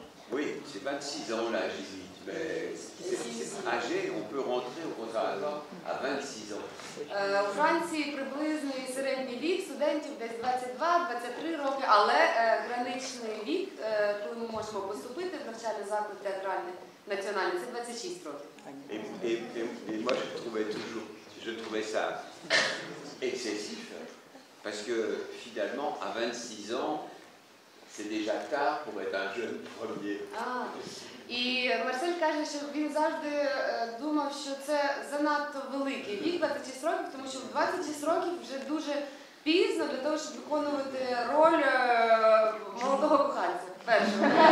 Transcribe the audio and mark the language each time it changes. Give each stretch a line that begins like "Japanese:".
French: Oui, c'est 26 ans l'âge limite. Mais âgé, on peut rentrer au conservatoire à 26 ans.
Ukrainian: У Франції приблизний середній вік студентів десь 22-23 роки, але граничний вік, коли ми можемо поступити в навчальний заклад театральний, національний, це 26 років.
French: Et moi, je trouvais ça excessif, parce que finalement, à 26 ans, c'est déjà tard pour être un jeune premier.
Ukrainian: І Марсель каже, що він завжди думав, що це занадто великий вік, 26 років, тому що в 26 років вже дуже пізно для того, щоб виконувати роль молодого коханця, першого.